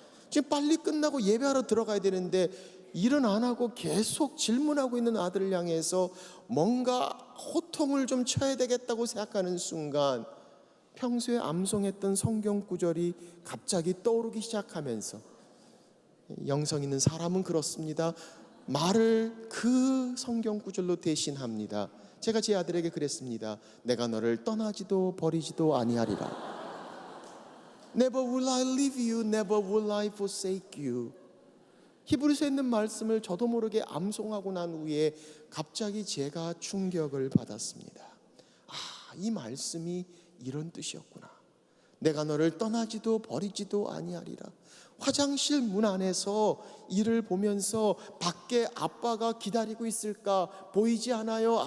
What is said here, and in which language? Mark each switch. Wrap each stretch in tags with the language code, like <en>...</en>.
<ko>지금 빨리 끝나고 예배하러 들어가야 되는데 일은 안 하고 계속 질문하고 있는 아들을 향해서 뭔가 호통을 좀 쳐야 되겠다고 생각하는 순간 평소에 암송했던 성경 구절이 갑자기 떠오르기 시작하면서 영성 있는 사람은 그렇습니다. 말을 그 성경 구절로 대신합니다. 제가 제 아들에게 그랬습니다. 내가 너를 떠나지도 버리지도 아니하리라.</ko> <en>Never will I leave you, never will I forsake you.</en> <ko>히브리서에 있는 말씀을 저도 모르게 암송하고 난 후에 갑자기 제가 충격을 받았습니다. 이 말씀이 이런 뜻이었구나. 내가 너를 떠나지도 버리지도 아니하리라. 화장실 문 안에서 이를 보면서 밖에 아빠가 기다리고 있을까 보이지 않아요.</ko>